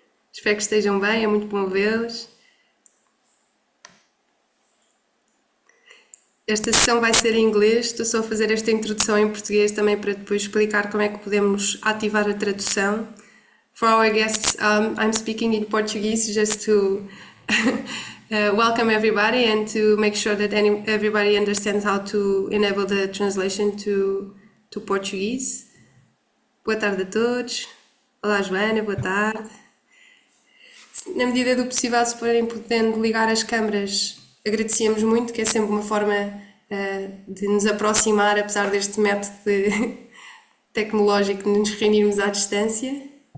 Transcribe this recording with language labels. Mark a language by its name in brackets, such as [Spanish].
[Portuguese] Espero que estejam bem, é muito bom vê-los. Esta sessão vai ser em inglês, estou só a fazer esta introdução em português também para depois explicar como é que podemos ativar a tradução. [English] For our guests, I'm speaking in Portuguese just to welcome everybody and to make sure that everybody understands how to enable the translation to Portuguese. [Portuguese] Boa tarde a todos. Olá, Joana, boa tarde. Na medida do possível, se forem podendo ligar as câmaras, agradecíamos muito, que é sempre uma forma de nos aproximar, apesar deste método tecnológico de nos reunirmos à distância.